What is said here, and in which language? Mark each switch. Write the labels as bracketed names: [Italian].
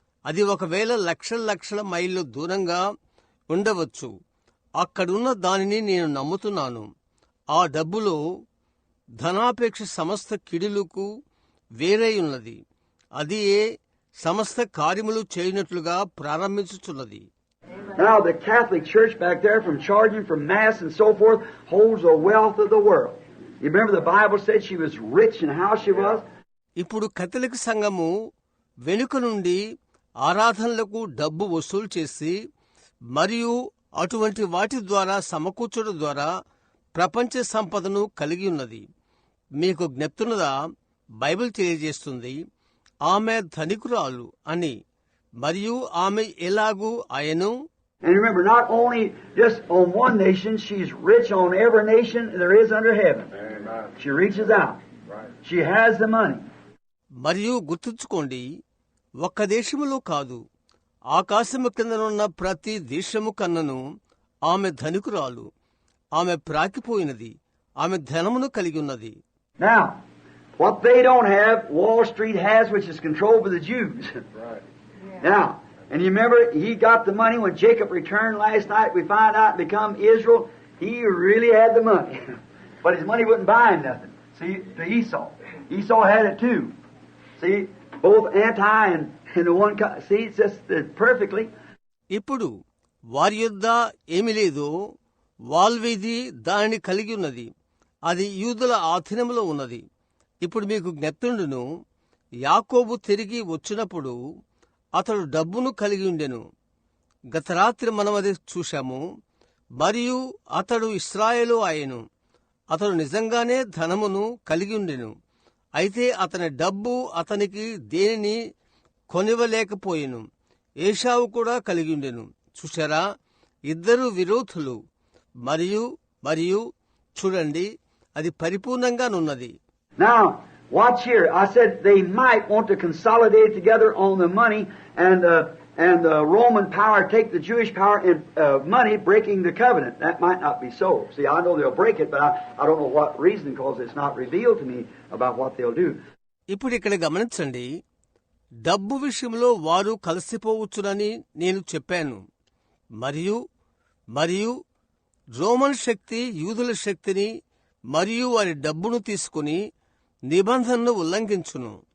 [Telugu] అది ఒకవేళ లక్షల లక్షల మైళ్ళు దూరంగా ఉండవచ్చు. అక్కడున్న దానిని నేను నమ్ముతున్నాను. ఆ డబ్బులో ధనాపేక్ష సమస్త కిడులకు వేరై ఉన్నది. అది సమస్త కార్యములు చేయనట్లుగా ప్రారంభించుచున్నది. [English] Now the Catholic Church back there, from charging from Mass and so forth, holds the wealth of the world. You remember the Bible said she was rich and how she was? [Telugu] ఇప్పుడు Catholic సంఘము వెనుక నుండి ఆరాధనలకు డబ్బు వసూలు చేసి మరియు అటువంటి వాటి ద్వారా సమకూర్చడం ద్వారా ప్రపంచ సంపదను కలిగి ఉన్నది. మీకు జ్ఞప్తున్నదా? బైబిల్ తెలియజేస్తుంది ఆమె ధనికురాలు అని, మరియు ఆమె ఎలాగూ ఆయను. [English] And remember, not only just on one nation, she's rich on every nation there is under heaven. Amen. She reaches out. Right. She has the money. [Telugu] మరియు గుర్తుంచుకోండి, ఒక్క దేశములో కాదు, ఆకాశము కిందనున్న ప్రతి దేశము కన్నను ఆమె ధనికురాలు. ఆమె ప్రాకిపోయినది, ఆమె ధనమును కలిగి ఉన్నది. [English] Now, what they don't have, Wall Street has, which is controlled by the Jews. Right. Now, and you remember, he got the money when Jacob returned last night. We find out and become Israel. He really had the money. But his money wouldn't buy him nothing. See, to Esau. Esau had it too. See, both anti and the one... See, it's just perfectly. [Telugu] ఇప్పుడు వారి యొద్ద ఏమి లేదో వాల్వేది దానిని కలిగి ఉన్నది. అది యూదుల ఆధీనంలో ఉన్నది. ఇప్పుడు మీకు జ్ఞప్తుండును, యాకోబు తిరిగి వచ్చినప్పుడు అతడు డబ్బును కలిగి ఉండెను. గత రాత్రి మనం అది చూశాము. మరియు అతడు ఇశ్రాయేలు ఆయను. అతడు నిజంగానే ధనమును కలిగి ఉండెను. అయితే అతని డబ్బు అతనికి దేనిని కొనివ్వలేకపోయెను. ఏశావు కూడా కలిగి ఉండెను. చూశారా, ఇద్దరు విరోధులు. మరియు మరియు చూడండి, అది పరిపూర్ణంగానున్నది. [English] Now, watch here. I said they might want to consolidate together on the money and the Roman power take the Jewish power and money, breaking the covenant. That might not be so. See, I know they'll break it, but I don't know what reason, because it's not revealed to me about what they'll do. [Telugu] ఇప్పుడు ఇక్కడ గమనించండి, డబ్బు విషయంలో వారు కలిసిపోవచ్చునని నేను చెప్పాను. మరియు మరియు రోమన్ శక్తి యూదుల శక్తిని మరియు వారి డబ్బును తీసుకుని నిబంధనను ఉల్లంఘించును.